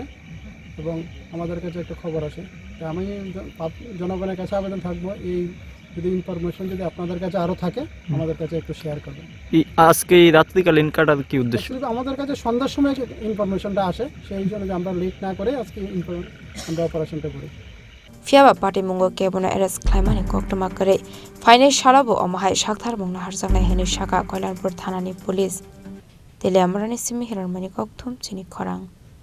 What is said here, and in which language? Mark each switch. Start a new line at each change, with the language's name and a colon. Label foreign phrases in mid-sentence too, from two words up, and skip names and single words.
Bangla: এবং আমাদের কাছে একটা খবর আসে, আমি জনগণের কাছে আবেদন থাকবো, এই যদি ইনফরমেশন যদি আপনাদের কাছে আরও থাকে আমাদের কাছে একটু শেয়ার করবেন। আজকে এই রাত্রিকালীন কাটার কি উদ্দেশ্য? আমাদের কাছে সন্ধ্যার সময় ইনফরমেশনটা আসে, সেই জন্য আমরা লেট না করে আজকে আমরা অপারেশনটা করি।
Kok Borok: Fiaba party mungo kebuna eres klaimani koktoma kare faine shalabo omahai shakthar mungna harjangnai heni shaka Kalyanpur Thanani Police tele amrani simi hirar mani kokthum Chini Khorang।